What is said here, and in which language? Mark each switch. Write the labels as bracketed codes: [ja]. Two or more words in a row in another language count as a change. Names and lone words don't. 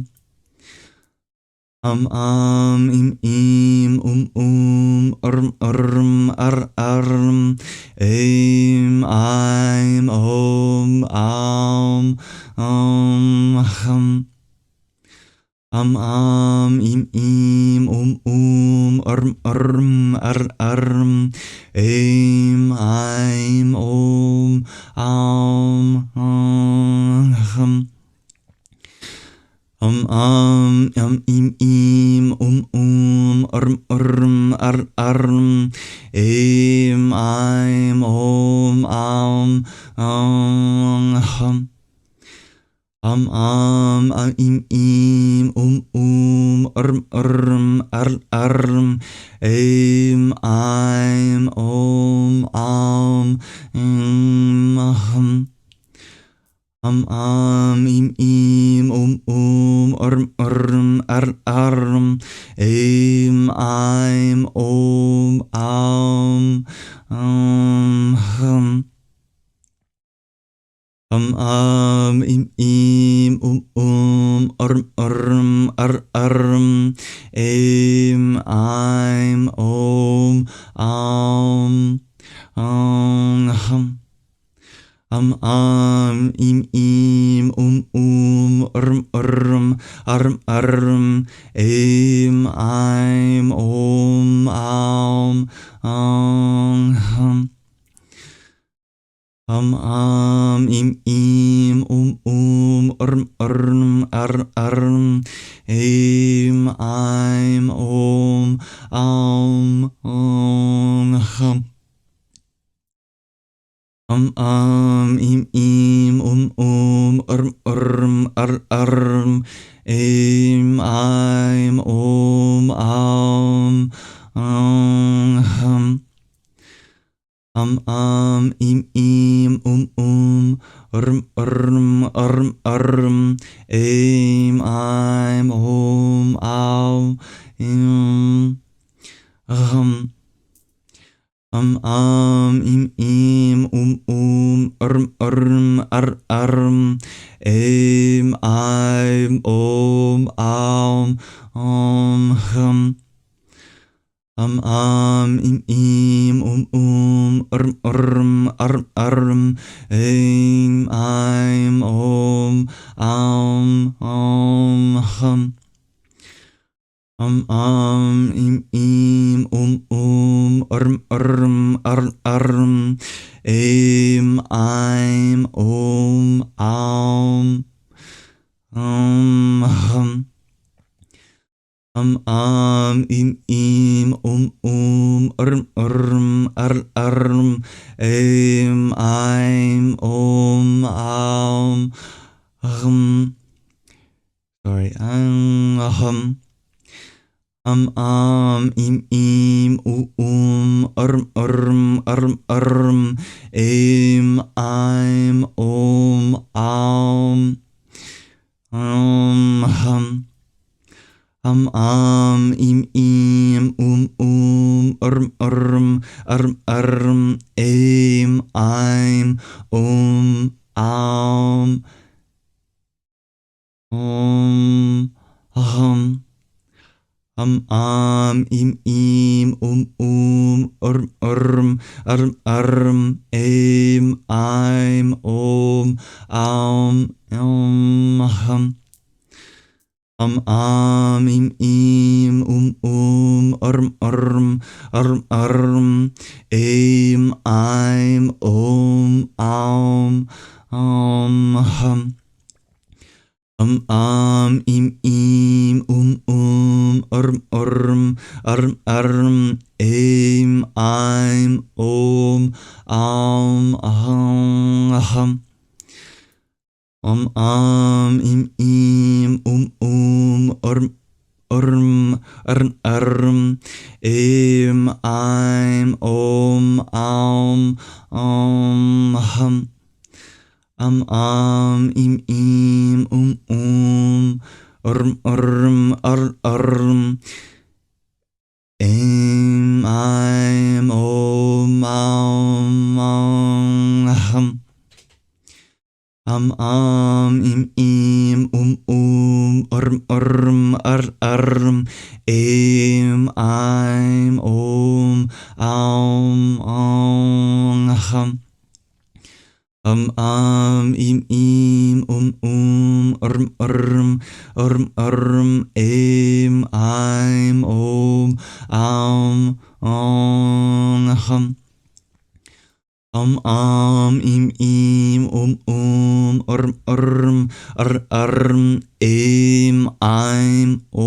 [en] Im, arm. Aim, I'm, [sa] om, aum, aham. Im im arm aim om hum im arm aim om hum im arm aim om hum im arm aim om hum im arm aim om hum im arm aim om hum im arm aim om hum im arm aim om hum im arm aim om hum im arm aim om hum im arm aim om hum im arm aim om hum im arm aim om hum sorry hum im arm aim om hum im arm aim om hum im arm aim om hum im arm aim om hum im arm aim om hum im arm aim om hum im arm aim om hum im arm aim om hum Im im aim I'm hum im im aim I'm